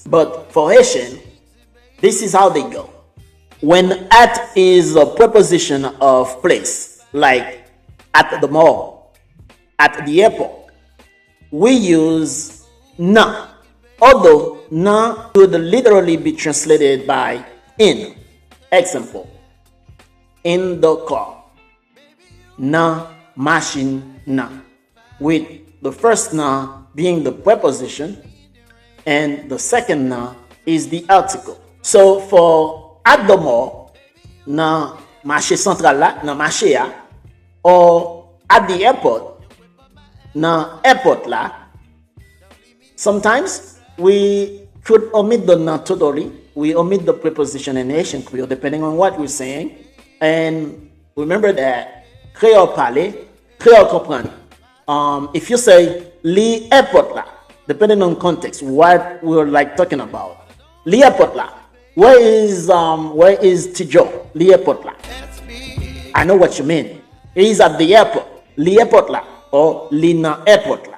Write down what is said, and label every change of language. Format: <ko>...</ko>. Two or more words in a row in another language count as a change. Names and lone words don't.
<en>But for Haitian, this is how they go. When at is a preposition of place, like at the mall, at the airport, we use na, although na could literally be translated by in. Example, in the car,</en> <ht>na machine na,</ht> <en>with the first na being the preposition and the second na is the article. So for at the mall,</en> <ht>na marché central la, na marché ya,</ht> <en>or at the airport,</en> <ht>na airport la,</ht> <en>sometimes we could omit the na totally. We omit the preposition in Haitian Creole depending on what we're saying. And remember that</en> <ht>Creole parler, Creole comprendre.</ht> <en>If you say</en> <ht>li airport la,</ht> <en>depending on context, what we're like talking about.</en> <ht>Li airport la.</ht> <en>Where is Tijo?</en> <ht>Li airport la.</ht> <en>I know what you mean. He's at the airport.</en> <ht>Li airport la or li na airport la.</ht>